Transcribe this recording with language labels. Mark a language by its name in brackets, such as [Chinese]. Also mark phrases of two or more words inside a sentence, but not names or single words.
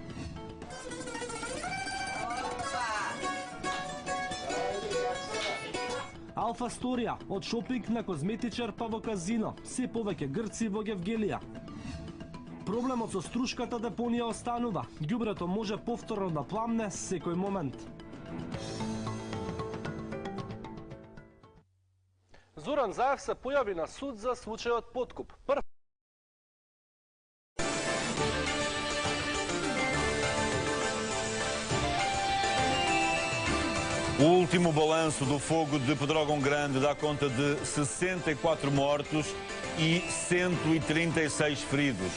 [Macedonian] Алфа сторија, од шопинг на козметичар па во казино, се повеќе грци во Гевгелија. Проблемот со струшката депонија останува. Ѓубрето може повторно да пламне секој момент. Зоран Заев се појави на суд за случајот подкуп. [Portuguese] O último balanço do fogo de Pedrógão Grande dá conta de 64 mortos e 136 feridos.